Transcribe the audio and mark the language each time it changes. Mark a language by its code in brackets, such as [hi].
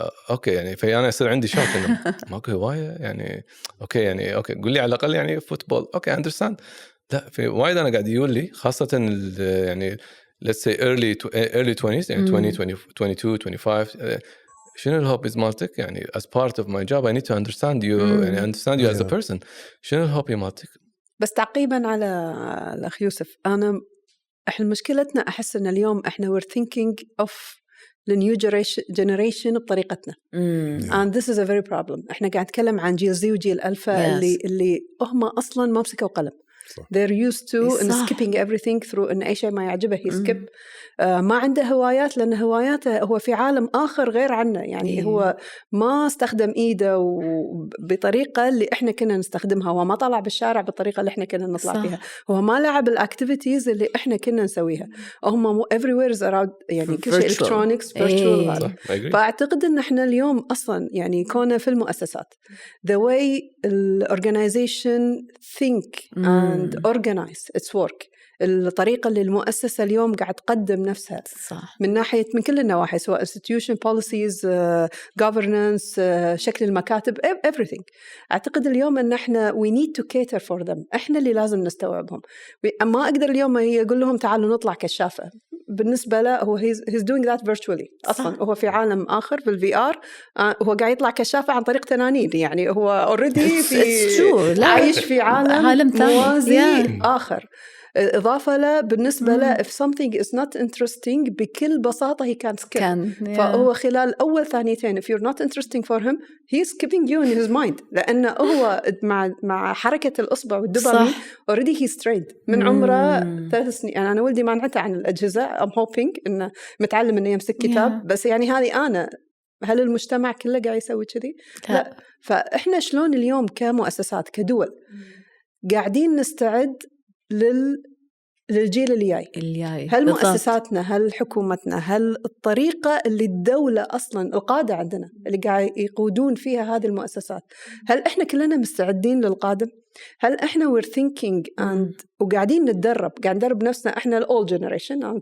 [ar] اوكي يعني فانا يصير عندي شوك انه ماكو هوايه يعني. اوكي يعني قول لي على الاقل يعني فوتبول. اوكي اندرستاند. لا في وايد انا قاعد يقول لي خاصه يعني [en] let's say early 20s [ar] يعني 22 25 شنو الهوبيز مالتك يعني [en] as part of my job I need to understand you [ar] يعني [en] understand you as a person. [ar] شنو الهوبي مالتك؟ بس تعقيبا على الأخ يوسف، إحنا مشكلتنا أحس إن اليوم إحنا [en] we're thinking of the new generation [ar] بطريقتنا. [en] and this is a very problem. [ar] إحنا قاعد نتكلم عن جيل زي وجيل ألفا اللي هم أصلاً ما مسكوا قلم. [en] they're used to skipping everything through [ar] إن أي شيء ما يعجبه [en] skip. [ar] ما عنده هوايات، لأن هواياته هو في عالم آخر غير عنا يعني. هو ما استخدم إيده بطريقة اللي إحنا كنا نستخدمها، هو ما طلع بالشارع بالطريقة اللي إحنا كنا نطلع فيها، هو ما لعب الأكتيفيتيز اللي إحنا كنا نسويها. [en] هم everywhere is around [ar] يعني كل شيء [en] electronics virtual. [ar] فأعتقد إن إحنا اليوم أصلاً يعني كنا في المؤسسات [en] the way the organization think and organize its work، [ar] الطريقة اللي المؤسسة اليوم قاعد تقدم نفسها من ناحية من كل النواحي، سواء [en] institution policies governance [ar] شكل المكاتب everything. أعتقد اليوم أن إحنا [en] we need to cater for them. [ar] إحنا اللي لازم نستوعبهم. ما أقدر اليوم يقول لهم تعالوا نطلع كشافة. بالنسبة له هو [en] he's doing that virtually [ar] أصلاً. هو في عالم آخر في VR هو قاعد يطلع كشافة عن طريق تنانين يعني. هو already عايش في عالم موازي آخر. إضافة له بالنسبة له [en] if something is not interesting [ar] بكل بساطة [en] he can't skip. [ar] فهو خلال أول ثانيتين [en] if you're not interesting for him he's skipping you in his mind، [ar] لأنه هو مع حركة الأصبع والدوبامين already [en] he's trained [ar] من عمره 3 سنين. يعني أنا ولدي مانعته عن الأجهزة [en] I'm hoping [ar] إنه متعلم إنه يمسك كتاب بس يعني هذه أنا. هل المجتمع كله قاعد يسوي كذي؟ لا. فإحنا شلون اليوم كمؤسسات كدول قاعدين نستعد للجيل اللي جاي؟ هل مؤسساتنا، هل حكومتنا، هل الطريقة اللي الدولة أصلاً القادة عندنا اللي قاعد يقودون فيها هذه المؤسسات، هل إحنا كلنا مستعدين للقادم؟ هل إحنا [en] we're thinking [ar] وقاعدين قاعد ندرب نفسنا إحنا [en] all generation.